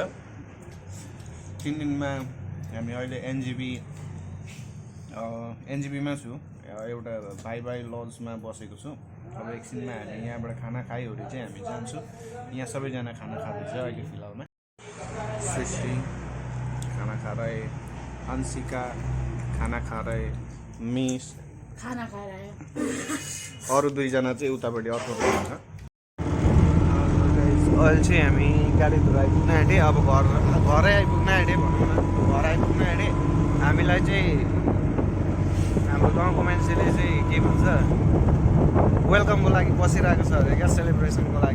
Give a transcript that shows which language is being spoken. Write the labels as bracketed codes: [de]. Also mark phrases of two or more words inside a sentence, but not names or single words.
[ne] 3 दिनमा हामी अहिले एनजेबीमा छु। एउटा बाई लजमा बसेको छु। अब एकछिनमा हामी यहाँबाट खाना खाइवरी चाहिँ हामी जान्छौँ। यहाँ सबैजना खाना खाँदैछ अहिले फिलहालमा। [hi] सृष्टि खाना खा रहे, अंशिका खाना खा रहे, मिस खाना खा रहे, [ne] अरू 2 जना चाहिँ उतापट्टि अर्कोपट्टि छ। अहिले चाहिँ हामी गाडी धुरा आइपुग्न आँटे। अब घरै आइपुग्न आँटे भनौँ न। घर आइपुग्न आँटे। हामीलाई चाहिँ हाम्रो गाउँको मान्छेले चाहिँ के भन्छ, वेलकमको लागि बसिरहेको छ अरे क्या, सेलिब्रेसनको लागि।